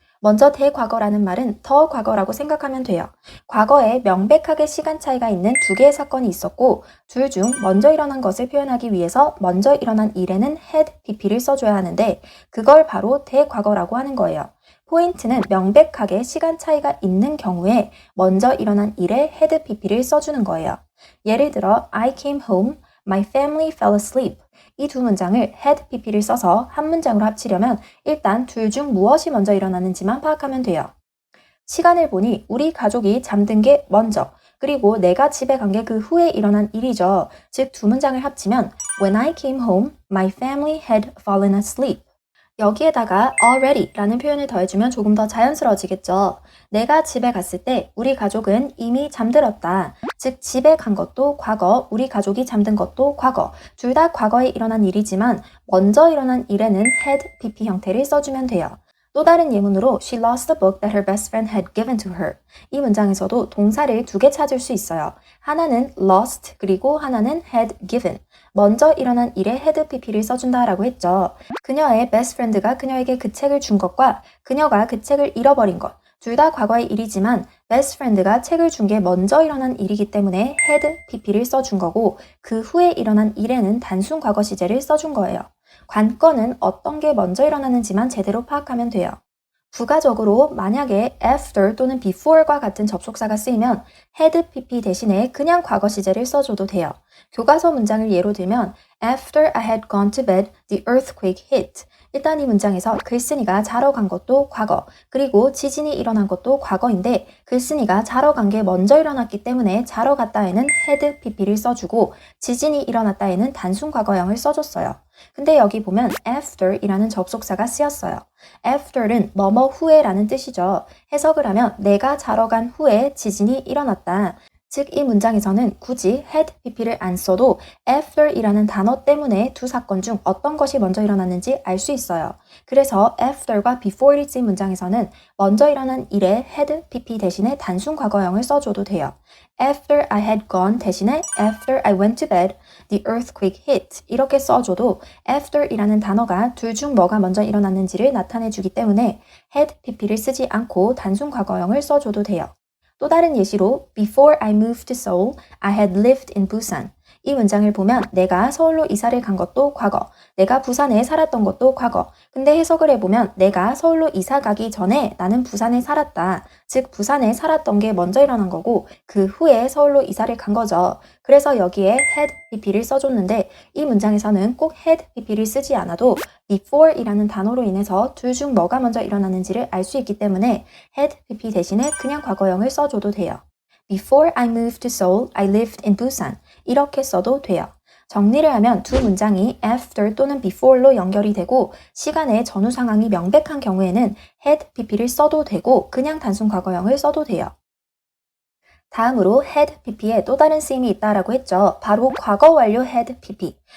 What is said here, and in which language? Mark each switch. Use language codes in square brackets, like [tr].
[ko] 먼저 대과거라는 말은 더 과거라고 생각하면 돼요. 과거에 명백하게 시간 차이가 있는 두 개의 사건이 있었고 둘 중 먼저 일어난 것을 표현하기 위해서 먼저 일어난 일에는 had pp를 써줘야 하는데 그걸 바로 대과거라고 하는 거예요. 포인트는 명백하게 시간 차이가 있는 경우에 먼저 일어난 일에 had pp를 써주는 거예요. 예를 들어 [en] I came home, my family fell asleep. [ko] 이 두 문장을 had pp를 써서 한 문장으로 합치려면 일단 둘 중 무엇이 먼저 일어났는지만 파악하면 돼요. 시간을 보니 우리 가족이 잠든 게 먼저, 그리고 내가 집에 간 게 그 후에 일어난 일이죠. 즉 두 문장을 합치면 [en] When I came home, my family had fallen asleep. [ko] 여기에다가 already라는 표현을 더해주면 조금 더 자연스러워지겠죠. 내가 집에 갔을 때 우리 가족은 이미 잠들었다. 즉 집에 간 것도 과거, 우리 가족이 잠든 것도 과거. 둘 다 과거에 일어난 일이지만 먼저 일어난 일에는 had pp 형태를 써주면 돼요. 또 다른 예문으로 [en] She lost the book that her best friend had given to her. [ko] 이 문장에서도 동사를 두 개 찾을 수 있어요. 하나는 lost 그리고 하나는 had given. 먼저 일어난 일에 had pp를 써준다라고 했죠. 그녀의 best friend가 그녀에게 그 책을 준 것과 그녀가 그 책을 잃어버린 것. 둘 다 과거의 일이지만 best friend가 책을 준 게 먼저 일어난 일이기 때문에 had pp를 써준 거고 그 후에 일어난 일에는 단순 과거 시제를 써준 거예요. 관건은 어떤 게 먼저 일어나는지만 제대로 파악하면 돼요. 부가적으로 만약에 after 또는 before과 같은 접속사가 쓰이면 had pp 대신에 그냥 과거 시제를 써줘도 돼요. 교과서 문장을 예로 들면 [en] After I had gone to bed, the earthquake hit. [ko] 일단 이 문장에서 글쓴이가 자러 간 것도 과거, 그리고 지진이 일어난 것도 과거인데 글쓴이가 자러 간 게 먼저 일어났기 때문에 자러 갔다에는 had pp를 써주고 지진이 일어났다에는 단순 과거형을 써줬어요. 근데 여기 보면 after이라는 접속사가 쓰였어요. after는 뭐뭐 후에라는 뜻이죠. 해석을 하면 내가 자러 간 후에 지진이 일어났다. 즉, 이 문장에서는 굳이 had pp를 안 써도 after이라는 단어 때문에 두 사건 중 어떤 것이 먼저 일어났는지 알 수 있어요. 그래서 after과 before이 쓰인 문장에서는 먼저 일어난 일에 had pp 대신에 단순 과거형을 써줘도 돼요. [en] After I had gone [ko] 대신에 [en] after I went to bed, the earthquake hit [ko] 이렇게 써줘도 after이라는 단어가 둘 중 뭐가 먼저 일어났는지를 나타내주기 때문에 had pp를 쓰지 않고 단순 과거형을 써줘도 돼요. 또 다른 예시로 [en] Before I moved to Seoul, I had lived in Busan. [ko] 이 문장을 보면 내가 서울로 이사를 간 것도 과거, 내가 부산에 살았던 것도 과거. 근데 해석을 해보면 내가 서울로 이사 가기 전에 나는 부산에 살았다. 즉 부산에 살았던 게 먼저 일어난 거고 그 후에 서울로 이사를 간 거죠. 그래서 여기에 had pp를 써줬는데 이 문장에서는 꼭 had pp를 쓰지 않아도 before이라는 단어로 인해서 둘 중 뭐가 먼저 일어났는지를 알 수 있기 때문에 had pp 대신에 그냥 과거형을 써줘도 돼요. [en] Before I moved to Seoul, I lived in Busan. [ko] 이렇게 써도 돼요. 정리를 하면 두 문장이 after 또는 before로 연결이 되고 시간의 전후 상황이 명백한 경우에는 had pp를 써도 되고 그냥 단순 과거형을 써도 돼요. 다음으로 had pp에 또 다른 쓰임이 있다라고 했죠. 바로 과거 완료 had pp.